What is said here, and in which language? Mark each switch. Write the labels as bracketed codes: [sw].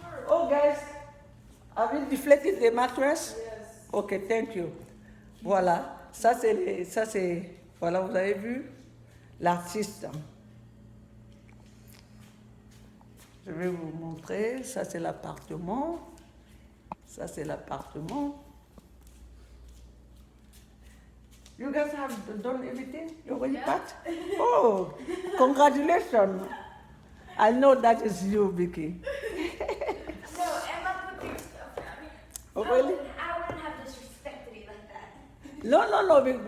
[en] Oh, guys, have you deflated the mattress? Yes. Okay, thank you. [fr] Voilà, ça c'est, voilà, vous avez vu l'artiste. Je vais vous montrer, ça c'est l'appartement. Ça c'est l'appartement. [en] You guys have done everything? You already packed? Oh, congratulations. I know that is you, Vicky. No, Emma put your stuff. I mean, Oh, really? I wouldn't have disrespected it like that.